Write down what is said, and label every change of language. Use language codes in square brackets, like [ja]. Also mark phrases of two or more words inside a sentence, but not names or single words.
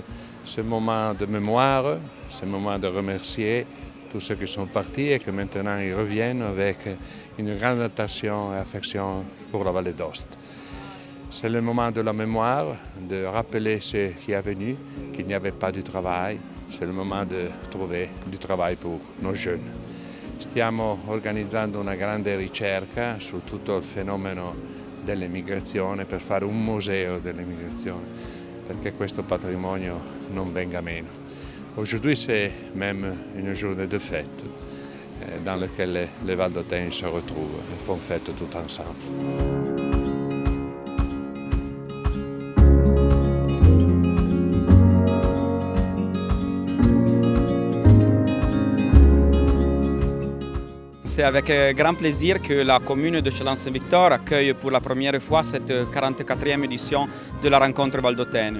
[fr] C'est un moment de mémoire, c'est un moment de remercier tous ceux qui sont partis et que maintenant ils reviennent avec une grande attention et affection pour la Vallée d'Aoste. C'est le moment de la mémoire, de rappeler ce qui est venu, qu'il n'y avait pas de travail. C'est le moment de trouver du travail pour nos jeunes. [it] Stiamo organizzando una grande ricerca su tutto il fenomeno dell'emigrazione per fare un museo dell'emigrazione, perché questo patrimonio non venga meno. [fr] Aujourd'hui, c'est même une journée de fête dans laquelle les Valdôtains se retrouvent et font fête tout ensemble. C'est avec grand plaisir que la commune de Châlons-Saint-Victor accueille pour la première fois cette 44e édition de la rencontre valdôtaine.